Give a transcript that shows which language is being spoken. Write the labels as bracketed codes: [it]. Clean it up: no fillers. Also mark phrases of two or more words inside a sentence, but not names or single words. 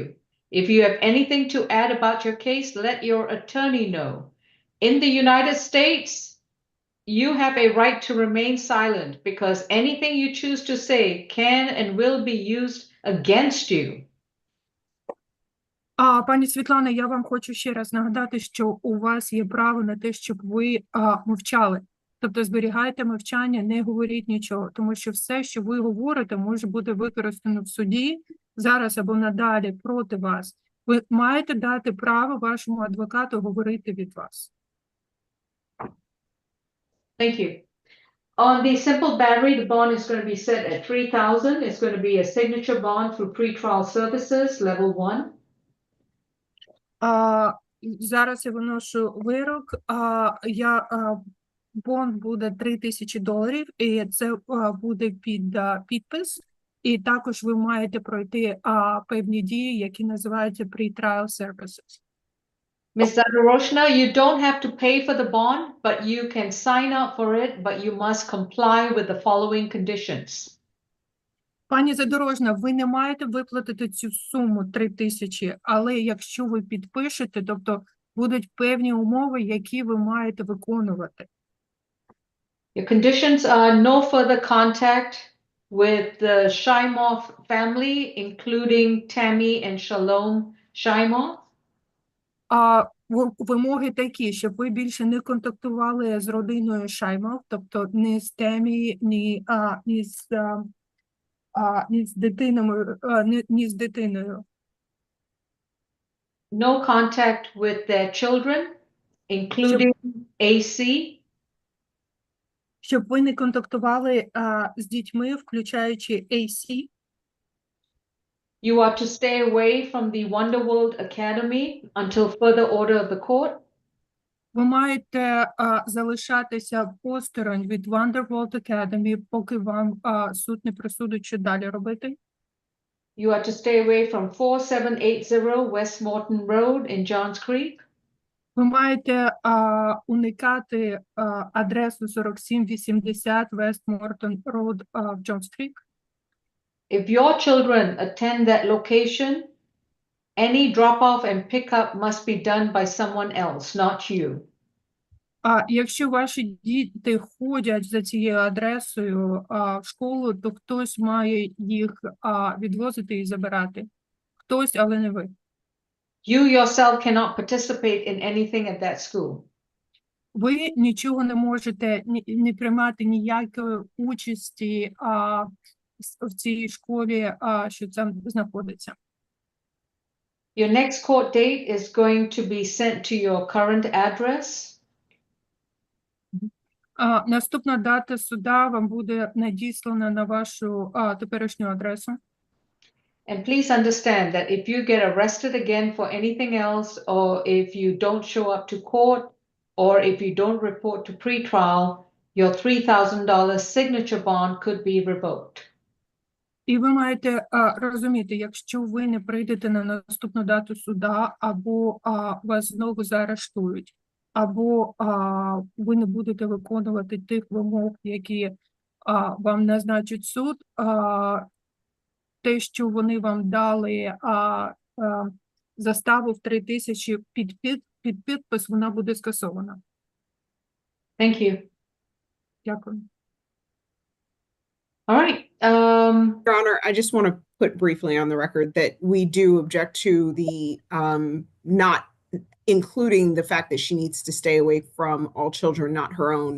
[en] If you have anything to add about your case, let your attorney know. In the United States, you have a right to remain silent because anything you choose to say can and will be used against you. [uk] Пані Світлана, я вам хочу ще раз нагадати, що у вас є право на те, щоб ви мовчали. Тобто зберігайте мовчання, не говоріть нічого, тому що все, що ви говорите, може бути використано в суді зараз або надалі проти вас. Ви маєте дати право вашому адвокату говорити від вас. [en] Thank you. On the simple battery, the bond is going to be set at $3,000. It's going to be a signature bond through pretrial services, level 1. [uk] Зараз я виношу вирок. Бонд буде $3,000, і це буде під підпис. І також ви маєте пройти певні дії, які називаються [en] pretrial services. Ms. Zadoroshna, you don't have to pay for the bond, but you can sign up for it, but you must comply with the following conditions. [uk] Пані Задорожна, ви не маєте виплатити цю суму 3,000, але якщо ви підпишете, тобто будуть певні умови, які ви маєте виконувати. [en] Your conditions are no further contact with the Shaimov family, including Tammy and Shalom Shaimov. [uk] Вимоги такі, щоб ви більше не контактували з родиною Шаймов, тобто не з Темі, ні з дитиною. [en] No contact with their children, including AC. [uk] Щоб ви не контактували з дітьми, включаючи AC. [en] You are to stay away from the Wonderworld Academy until further order of the court. [uk] Ви маєте залишатися посторонь від Wonderworld Academy, поки вам суд не присудить, що далі робити. [en] You are to stay away from 4780 West Morton Road in Johns Creek. [uk] Ви маєте уникати адресу 4780 West Morton Road в Johns Creek. [en] If your children attend that location, any drop-off and pick-up must be done by someone else, not you. [uk] Якщо ваші діти ходять за цією адресою в школу, то хтось має їх відвозити і забирати. Хтось, але не ви. [en] You yourself cannot participate in anything at that school. [uk] Ви нічого не можете, не приймати ніякої участі в цій школі, що там знаходиться. [en] Your next court date is going to be sent to your current address. [uk] Наступна дата суда вам буде надіслана на вашу теперішню адресу. [en] And please understand that if you get arrested again for anything else, or if you don't show up to court, or if you don't report to pretrial, your $3,000 signature bond could be revoked. [uk] І ви маєте розуміти, якщо ви не прийдете на наступну дату суда, або вас знову заарештують, або ви не будете виконувати тих вимог, які вам назначить суд, те, що вони вам дали заставу в 3,000 під під підпис, вона буде скасована. [en] Thank you. [uk] Дякую. [en] All right. Your Honor, I just want to put briefly on the record that we do object to the not including the fact that she needs to stay away from all children, not her own.